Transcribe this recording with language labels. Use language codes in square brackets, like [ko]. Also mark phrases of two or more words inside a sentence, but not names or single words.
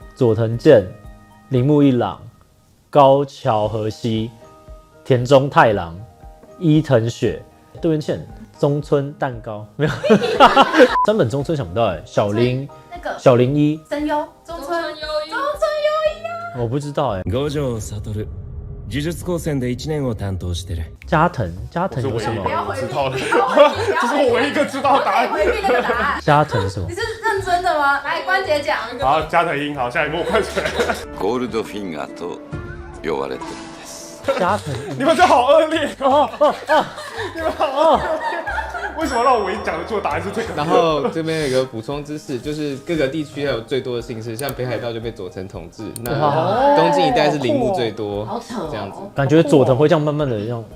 [zh] 佐藤健、铃木一朗、高桥和希、田中太郎、伊藤雪、渡边谦、中村蛋糕，没有。山本中村想不到哎，小林一、声优中村优一啊，我不知道哎。五条悟， [ja] 呪術高専で1年を担当してる。 [zh] 加藤有什么？不要回避，知道的，这是我唯一一个知道的答案。回避那个答案。加藤是什么？你是认真的吗？来，关节讲。好，加藤鹰，好，下一幕快起来。 [ja] ゴールドフィンガーと呼ばれてるんです。 [zh] 加藤，你们这好恶劣你们好恶劣。为什么让我唯一讲得出的答案是这个？然后这边有一个补充知识，就是各个地区还有最多的姓氏，像北海道就被佐藤统治，那东京一带是铃木最多，好扯哦，这样子。感觉佐藤会这样慢慢的这样